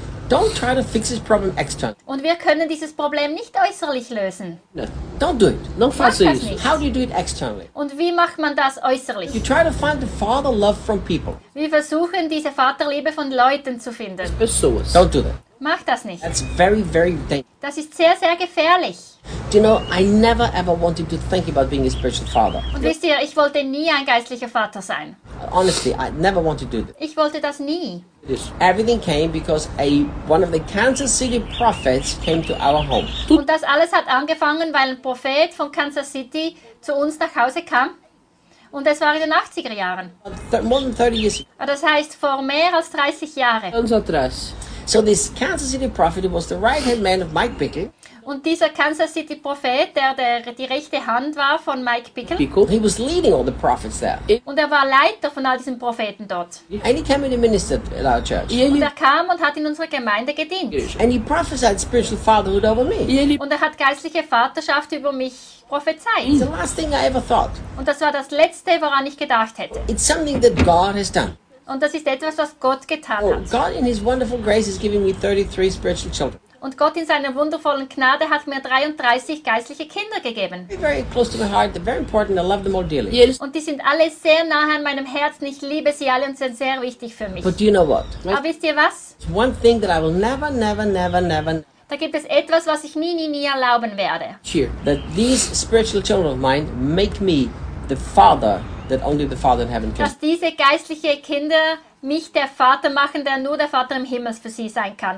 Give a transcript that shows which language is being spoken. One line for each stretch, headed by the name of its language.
English: Don't try to fix this problem externally.
German: Und wir können dieses Problem nicht äußerlich lösen.
English: No, don't do it. Don't fuss it. How do you do it externally?
German: Und wie macht man das äußerlich?
English: You try to find the father love from people.
German: Wir versuchen diese Vaterliebe von Leuten zu finden.
Portuguese: Pessoas.
English: Don't do that.
German: Mach das nicht.
English: That's very, very dangerous.
German: Das ist sehr, sehr gefährlich.
English: Do you know, I never ever wanted to think about being a spiritual father.
German: Und wisst ihr, ich wollte nie ein geistlicher Vater sein.
English: Honestly, I never wanted to do that.
German: Ich wollte das nie.
English: Yes. Everything came because one of the Kansas City prophets came to our home.
German: Und das alles hat angefangen, weil ein Prophet von Kansas City zu uns nach Hause kam. Und das war in den 80er Jahren.
English: More than 30 years.
German: Das heißt, vor mehr als 30 Jahren.
Portuguese: Ganz atrás.
English: So this Kansas City prophet was the right-hand man of Mike Bickle.
German: Und dieser Kansas City Prophet, der die rechte Hand war von Mike Bickle.
English: He was leading all the prophets there.
German: Und er war Leiter von all diesen Propheten dort.
English: And he came and ministered at our church.
German: Und er kam und hat in unserer Gemeinde gedient.
English: And he prophesied spiritual fatherhood over me.
German: Und er hat geistliche Vaterschaft über mich prophezeit.
English: The last thing I ever thought.
German: Und das war das Letzte, woran ich gedacht hätte.
English: It's something that God has done.
German: Und das ist etwas, was Gott getan hat.
English: God in his wonderful grace has given me 33 spiritual children.
German: Und Gott in seiner wundervollen Gnade hat mir 33 geistliche Kinder gegeben.
English: Very close to my heart, they're very important, I love them all dearly. Yes.
German: Und die sind alle sehr nah an meinem Herzen, ich liebe sie alle und sind sehr wichtig für mich.
English: But do you know what?
German: Aber wisst ihr was?
English: It's one thing that I will never.
German: Da gibt es etwas, was ich nie erlauben werde.
English: Here, that these spiritual children of mine make me the father that only the father in heaven can.
German: Dass diese geistliche Kinder mich der Vater machen, der nur der Vater im Himmel für sie sein kann.